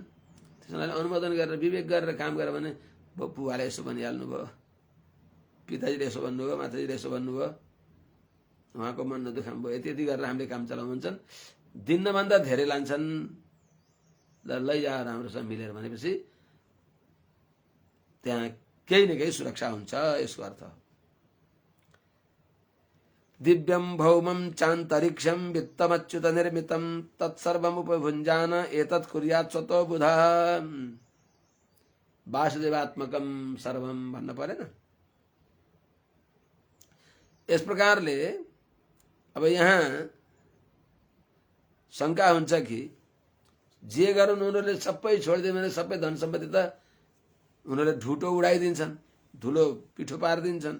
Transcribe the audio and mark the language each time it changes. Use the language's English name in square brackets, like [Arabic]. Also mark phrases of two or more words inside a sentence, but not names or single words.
[Nepali] त्यस हुनाले अनुमोदन गरेर विवेक गरेर काम गरेर भने बुवाले यसो भनिहाल्नु भयो, पिताजीले यसो भन्नुभयो, माताजीले यसो भन्नुभयो, उहाँको मन नदुखाउनु भयो, यति गरेर हामीले काम चलाउँछन्। दिनभन्दा धेरै लान्छन्, ल लैजा राम्रोसँग मिलेर भनेपछि त्यहाँ केही न केही सुरक्षा हुन्छ। यसको अर्थ [Sanskrit] दिव्यम भौमम चान्तरिक्षम वित्तमच्युत निर्मितम तत्सर्वमुपभुञ्जान एतत् कुर्यात् स्वतो बुधः। वासुदेवात्मकम सर्वम [Nepali] भन्न परेन। यस प्रकारले अब यहाँ शंका हुन्छ कि जे गरून् उनीहरूले सबै छोडिदियो भने सबै धन सम्पत्ति त उनीहरूले ढुटो उडाइदिन्छन्, धुलो पिठो पारिदिन्छन्।